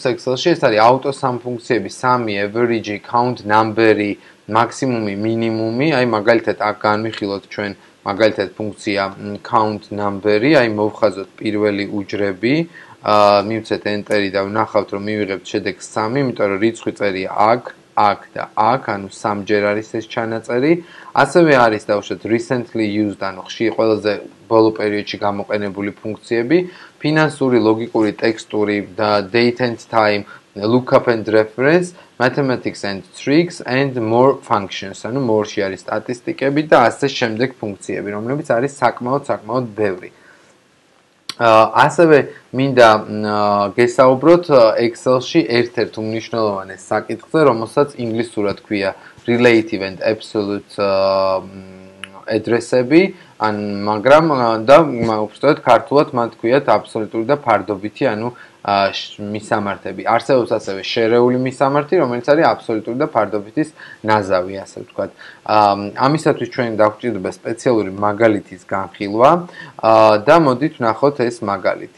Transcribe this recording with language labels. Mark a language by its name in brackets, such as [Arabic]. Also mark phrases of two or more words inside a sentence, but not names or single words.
[Georgian] Excel-ში, ეს არის auto-sum ფუნქციები, sum-ი, average-ი, [English] count number- [Georgian] ი, მაქსიმუმი, მინიმუმი, აი მაგალითად აქ განვიხილოთ ჩვენ მაგალითად ფუნქცია [English] count number- [Georgian] ი, აი მოვხაზოთ პირველი უჯრები, მივცეთ enter-ი და ვნახავთ, რომ მივიღებთ შედეგს 3, იმიტომ რომ რიცხვი წერია აქ და აქ, ანუ 3-ჯერ არის ეს ჩანაწერი. ასევე არის დავუშვათ [English] recently used, [Georgian] ანუ ხშირი ყველაზე ბოლო პერიოდში გამოყენებული ფუნქციები, ფინანსური, ლოგიკური, ტექსტური და [English] date and time, lookup and reference, mathematics and tricks and more functions, [Georgian] ანუ more-ში არის სტატისტიკები და ასე შემდეგ ფუნქციები, რომლებიც არის საკმაოდ ბევრი. ასევე მინდა გესაუბროთ Excel-ში ერთ-ერთ უმნიშვნელოვანეს საკითხზე, რომელსაც ინგლისურად ქვია [English] relative and absolute address- [Georgian] ები, მაგრამ და უბრალოდ ქართულად მათ ქვიათ აბსოლუტური და ფარდობითი, ანუ მისამართები. არსებობს ასევე შერეული მისამართი, რომელიც არის აბსოლუტური და ფარდობითის ნაზავი, ასე ვთქვათ. ამისათვის ჩვენ დაგვჭირდება სპეციალური მაგალითის განხილვა და მოდით ვნახოთ ეს მაგალითი.